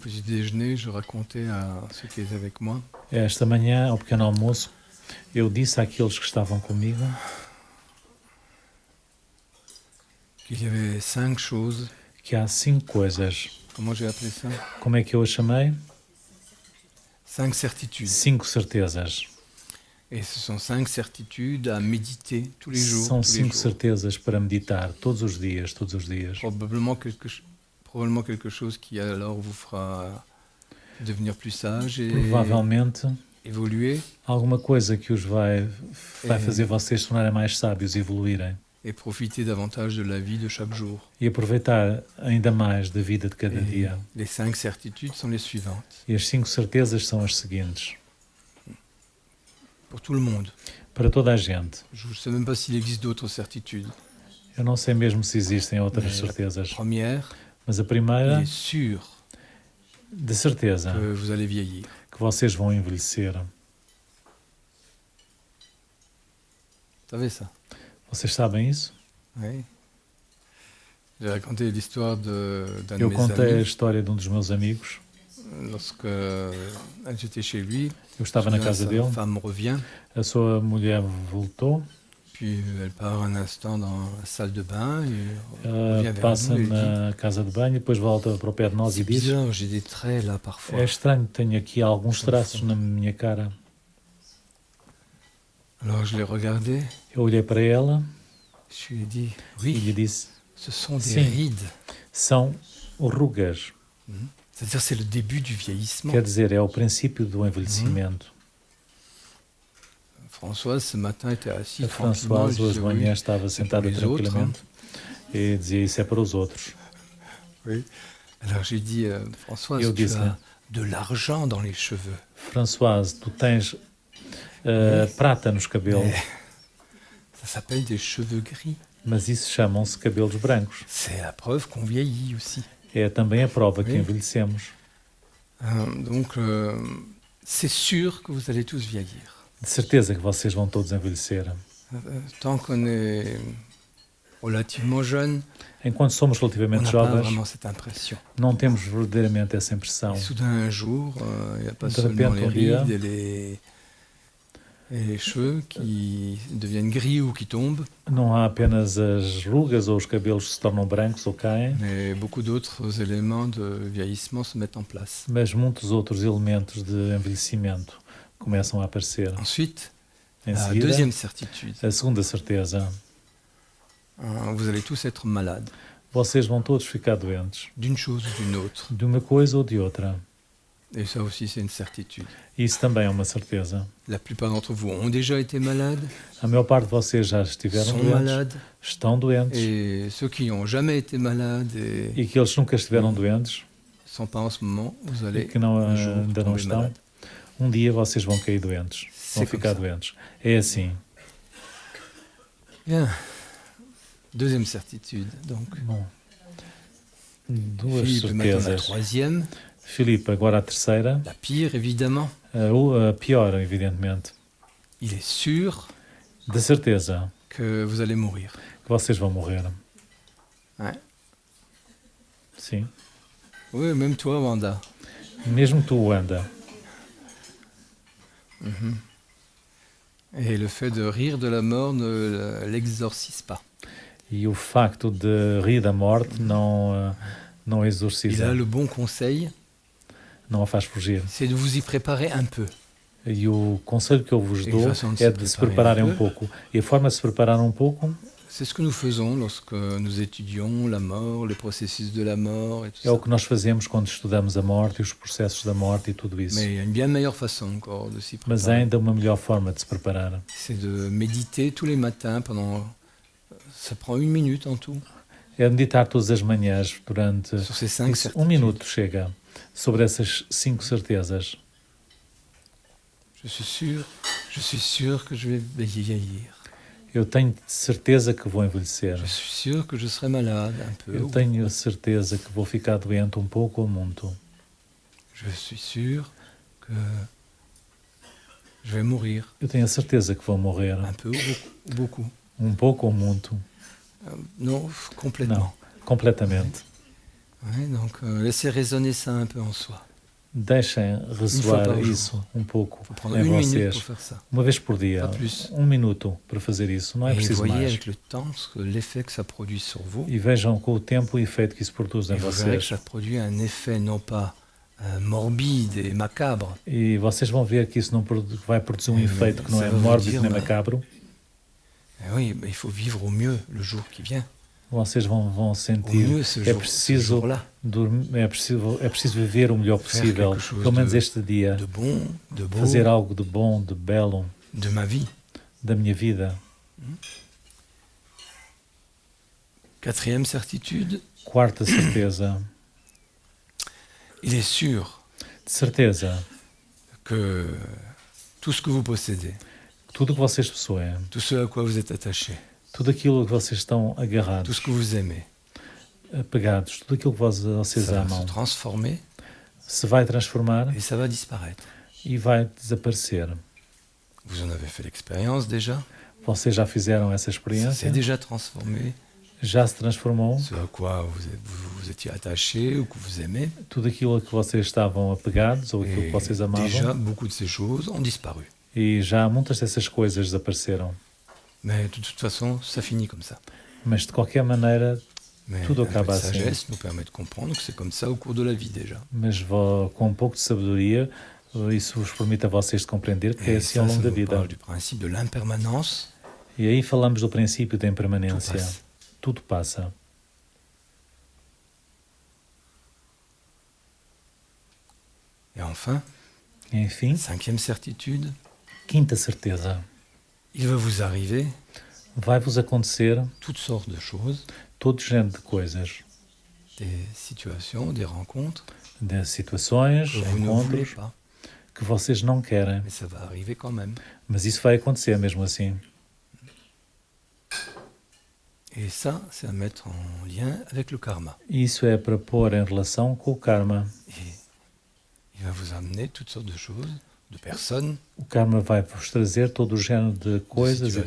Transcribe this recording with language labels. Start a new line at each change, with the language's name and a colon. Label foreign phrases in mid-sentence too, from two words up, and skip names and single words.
French: déjeuner, je racontais à ceux qui étaient avec moi
Portuguese: Esta manhã, ao pequeno almoço, eu disse àqueles que estavam comigo
French: qu'il y avait 5 choses.
Portuguese: que há 5 coisas.
French: Comment j'ai appelé ça?
Portuguese: Como é que eu a chamei?
French: 5 certitudes.
Portuguese: 5 certezas.
French: Et ce sont 5 certitudes à méditer tous les jours.
Portuguese: São
French: tous les 5 jours.
Portuguese: certezas para meditar todos os dias, todos os dias.
French: Probablement quelque chose qui alors vous fera devenir plus sage et
Portuguese: Provavelmente
French: évoluer
Portuguese: alguma coisa que os vai fazer vocês se tornarem mais sábios e evoluírem.
French: et profiter davantage de la vie de chaque jour.
Portuguese: E aproveitar ainda mais da vida de cada
French: Et
Portuguese: dia.
French: les 5 certitudes sont les suivantes.
Portuguese: E as 5 certezas são as seguintes.
French: Pour tout le monde.
Portuguese: Para toda a gente.
French: Je ne sais même pas s'il existe d'autres certitudes.
Portuguese: Eu não sei mesmo se existem outras
French: Mais
Portuguese: certezas.
French: La première,
Portuguese: Mas a
French: il
Portuguese: primeira,
French: est sûr
Portuguese: de certeza,
French: que vous allez vieillir.
Portuguese: que vocês vão envelhecer.
French: Vous savez ça?
Portuguese: Vocês sabem isso?
French: Oui. J'ai raconté l'histoire d'un de
Portuguese: Eu
French: mes
Portuguese: contei a
French: amis
Portuguese: história de um dos meus amigos.
French: lorsque j'étais chez lui.
Portuguese: Eu estava na casa
French: Sa
Portuguese: dele.
French: femme revient,
Portuguese: A sua mulher voltou.
French: puis elle part un instant dans la salle de bain et
Portuguese: Ela
French: revient vers
Portuguese: passa
French: nous et dit
Portuguese: na casa de banho, depois volta para o pé de nós e
French: c'est
Portuguese: diz:
French: bizarre, j'ai des traits là parfois.
Portuguese: é estranho, tenho aqui alguns traços na minha cara.
French: Alors je l'ai regardé,
Portuguese: Eu olhei para ela
French: je lui ai dit
Portuguese: e lhe
French: oui,
Portuguese: disse:
French: ce sont des
Portuguese: Sim.
French: rides.
Portuguese: são rugas.
French: C'est-à-dire c'est le début du vieillissement.
Portuguese: Quer dizer, é o princípio do envelhecimento.
French: Françoise ce matin était assise
Portuguese: A
French: tranquillement.
Portuguese: Françoise
French: Je
Portuguese: hoje
French: disais,
Portuguese: de manhã
French: oui,
Portuguese: estava
French: c'est pour
Portuguese: sentada
French: les autres, hein.
Portuguese: tranquilamente e dizia: isso é para os outros.
French: Oui. Alors j'ai dit Françoise,
Portuguese: Eu
French: tu
Portuguese: disse-lhe:
French: as de l'argent dans les cheveux.
Portuguese: Françoise, tu tens prata nos cabelos,
French: Ça s'appelle des cheveux gris.
Portuguese: mas isso chamam-se cabelos brancos.
French: C'est la preuve qu'on vieillit aussi.
Portuguese: É também a prova que
French: Oui.
Portuguese: envelhecemos.
French: Donc c'est sûr que vous allez tous vieillir.
Portuguese: De certeza que vocês vão todos envelhecer.
French: Tant qu'on est relativement jeune,
Portuguese: Enquanto somos
French: on
Portuguese: relativamente
French: n'a pas
Portuguese: jovens,
French: vraiment cette impression.
Portuguese: não temos verdadeiramente essa impressão.
French: Et soudain un jour, il n'y a pas
Portuguese: De
French: seulement
Portuguese: repente,
French: les
Portuguese: un dia,
French: rides et les cheveux qui deviennent gris ou qui tombent,
Portuguese: Não há apenas as rugas ou os cabelos que se tornam brancos ou caem,
French: mais beaucoup d'autres éléments de vieillissement se mettent en place.
Portuguese: mas muitos outros elementos de envelhecimento começam a aparecer.
French: Ensuite,
Portuguese: Em
French: la
Portuguese: seguida,
French: deuxième certitude,
Portuguese: a segunda certeza:
French: vous allez tous être malades,
Portuguese: vocês vão todos ficar doentes,
French: d'une chose ou d'une autre.
Portuguese: de uma coisa ou de outra.
French: Et ça aussi, c'est une certitude.
Portuguese: Isso também é uma certeza.
French: La plupart d'entre vous ont déjà été malades,
Portuguese: A maior parte de vocês já estiveram
French: sont
Portuguese: doentes,
French: malades,
Portuguese: estão doentes,
French: et ceux qui n'ont jamais été malades et
Portuguese: e aqueles que nunca estiveram doentes
French: ne sont pas en ce moment, vous
Portuguese: e
French: allez
Portuguese: que não,
French: un jour
Portuguese: ainda não
French: tomber
Portuguese: estão,
French: malade.
Portuguese: um dia vocês vão cair doentes, vão
French: C'est comme
Portuguese: ficar
French: ça.
Portuguese: doentes. É assim.
French: Bien. Deuxième certitude, donc.
Portuguese: Bom, duas
French: Philippe, maintenant la
Portuguese: certezas.
French: troisième,
Portuguese: Filipe, agora a terceira,
French: la pire évidemment.
Portuguese: a pior, evidentemente.
French: Il est sûr
Portuguese: De certeza
French: que vous allez mourir.
Portuguese: que vocês vão morrer.
French: Ouais.
Portuguese: Sim.
French: Oui, même toi, Wanda.
Portuguese: Mesmo tu, Wanda.
French: Et le fait de rire de la mort ne l'exorcise pas.
Portuguese: E o facto de rir da morte não
French: Il
Portuguese: exorciza,
French: a le bon conseil,
Portuguese: não a faz fugir.
French: c'est de vous y préparer un peu.
Portuguese: E o conselho que eu vos E dou façam de é se de se preparem prepararem um um pouco. E a forma de se preparar um pouco
French: C'est ce que nous faisons lorsque nous étudions la mort, les processus de la mort et tout
Portuguese: é o
French: ça.
Portuguese: que nós fazemos quando estudamos a morte e os processos da morte e tudo isso.
French: Mais il y a une bien meilleure façon encore de s'y
Portuguese: Mas há
French: préparer.
Portuguese: ainda uma melhor forma de se preparar.
French: C'est de méditer tous les matins pendant... Ça prend 1 minute en tout.
Portuguese: É meditar todas as manhãs durante
French: Sur ces 5
Portuguese: isso,
French: certitudes.
Portuguese: minuto chega sobre essas 5 certezas.
French: Je suis sûr que je vais vieillir.
Portuguese: Eu tenho certeza que vou envelhecer.
French: Je suis sûr que je serai malade un peu.
Portuguese: Eu tenho certeza que vou ficar doente um pouco ou muito.
French: Je suis sûr que je vais mourir
Portuguese: Eu tenho a certeza que vou morrer.
French: un peu ou beaucoup.
Portuguese: Um pouco ou muito.
French: Non, complètement.
Portuguese: Não, completamente.
French: Ouais, donc laissez résonner ça un peu en soi.
Portuguese: Deixem ressoar
French: par jour.
Portuguese: isso um pouco
French: Il faut prendre
Portuguese: em
French: une minute
Portuguese: vocês.
French: pour faire ça.
Portuguese: Uma vez por dia,
French: Pas plus.
Portuguese: 1 minuto para fazer isso. Não é
French: Et
Portuguese: preciso
French: voyez
Portuguese: mais.
French: avec le temps l'effet que ça produit sur vous.
Portuguese: E vejam com o tempo o efeito que isso produz em
French: Et vous verrez que
Portuguese: vocês.
French: ça produit un effet non pas morbide et macabre,
Portuguese: E vocês vão ver que isso não vai produzir um
French: Mais
Portuguese: efeito que não
French: ça
Portuguese: é
French: va vous
Portuguese: mórbido
French: dire,
Portuguese: nem
French: bah,
Portuguese: macabro.
French: oui, mais il faut vivre au mieux le jour qui vient.
Portuguese: Vocês vão
French: Au
Portuguese: sentir
French: mieux ce
Portuguese: é
French: jour, ce
Portuguese: preciso
French: jour-là.
Portuguese: é preciso viver o melhor possível,
French: quelque chose
Portuguese: pelo menos
French: de-
Portuguese: este dia,
French: De bon, de beau,
Portuguese: fazer algo de bom, de belo,
French: de ma vie.
Portuguese: da minha vida.
French: 4e certitude,
Portuguese: Quarta certeza,
French: il est sûr
Portuguese: de certeza,
French: que tout ce que vous possédez,
Portuguese: que tudo o que vocês possuem,
French: tout ce à quoi vous êtes attaché,
Portuguese: tudo aquilo que vocês estão
French: tout
Portuguese: agarrados,
French: ce que vous aimez,
Portuguese: apegados, tudo aquilo que vocês
French: ça va se
Portuguese: amam,
French: transformer
Portuguese: se vai transformar
French: et ça va disparaître.
Portuguese: e vai desaparecer.
French: Vous en avez fait l'expérience déjà,
Portuguese: Vocês já fizeram essa
French: ça
Portuguese: experiência?
French: s'est déjà transformé,
Portuguese: Já se transformou?
French: ce à quoi vous étiez attaché ou que vous aimez.
Portuguese: Tudo aquilo a que vocês estavam apegados ou aquilo que
French: Et
Portuguese: vocês
French: déjà,
Portuguese: amavam?
French: beaucoup de ces choses ont disparu.
Portuguese: E já muitas dessas coisas desapareceram.
French: Mais de toute façon, ça finit comme ça.
Portuguese: Mas de qualquer maneira,
French: Mais Tout un peu de
Portuguese: acaba assim.
French: sagesse nous permet de comprendre que c'est comme ça au cours de la vie déjà.
Portuguese: com um pouco de sabedoria, isso vos permite a vocês de compreender que é
French: Et
Portuguese: assim ao
French: ça, ça
Portuguese: longo da
French: nous
Portuguese: vida.
French: parle du principe de l'impermanence.
Portuguese: E aí falamos do princípio da
French: Tout
Portuguese: impermanência.
French: passe.
Portuguese: Tudo passa.
French: Et enfin,
Portuguese: E, enfim,
French: 5e certitude,
Portuguese: quinta certeza.
French: il va vous arriver
Portuguese: Vai-vos acontecer
French: toutes sortes de choses,
Portuguese: todo género de coisas,
French: des situations, des rencontres
Portuguese: de situações,
French: que vous ne voulez
Portuguese: encontros
French: pas.
Portuguese: que vocês não querem.
French: Mais ça va arriver quand même.
Portuguese: Mas isso vai acontecer mesmo assim.
French: Et ça, c'est à mettre en lien avec le karma.
Portuguese: E isso é para pôr em relação com o karma.
French: Et il va vous amener toutes sortes de choses, de personnes
Portuguese: O karma vai-vos trazer todo o género de coisas e